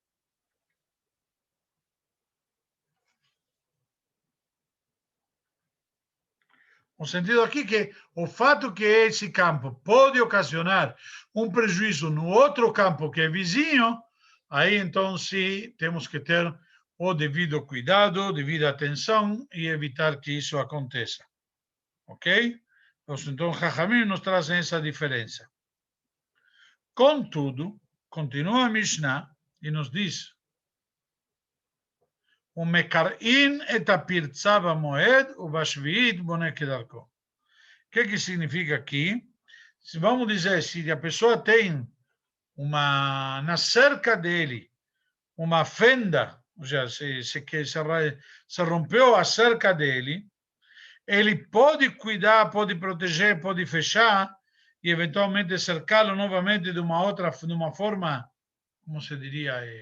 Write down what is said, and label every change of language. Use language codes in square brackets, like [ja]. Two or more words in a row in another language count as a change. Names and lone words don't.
[pt] O sentido aqui que o fato que esse campo pode ocasionar um prejuízo no outro campo que é vizinho, aí então sim temos que ter o devido cuidado, devida atenção e evitar que isso aconteça. Ok? Então, Jajamim nos trazem essa diferença. Contudo, continua a Mishnah e nos diz: [he] ו מקרין את הפרצה במועד ובשביעית בונה כדרכו. [pt] O que significa aqui? Se vamos dizer, se a pessoa tem na cerca dele uma fenda, ou seja, se rompeu a cerca dele, ele pode cuidar, pode proteger, pode fechar e eventualmente cercá-lo novamente de uma forma como se diria,